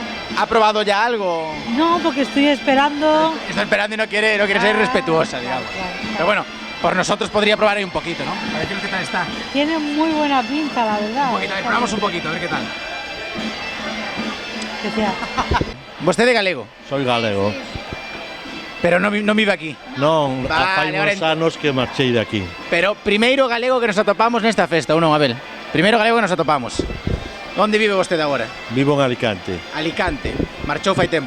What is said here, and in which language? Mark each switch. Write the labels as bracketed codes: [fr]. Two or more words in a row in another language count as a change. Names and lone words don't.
[es] ¿Ha probado ya algo? No, porque estoy esperando. Está esperando y no quiere ser respetuosa, digamos. Pero bueno, por nosotros podría probar ahí un poquito, ¿no? A ver qué tal está. Tiene muy buena pinta, la verdad. Un poquito, a ver, probamos un poquito, a ver qué tal. Que sea. [gl] ¿Vostede galego? [es] Soy galego. Pero no vive aquí. [gl] Non, Vale, fai ahora uns anos que marchei de aquí. Pero primeiro galego que nos atopamos nesta festa, ou non, Abel? Primeiro galego que nos atopamos. Onde vive vostede agora? Vivo en Alicante. Alicante. Marchou fai tempo.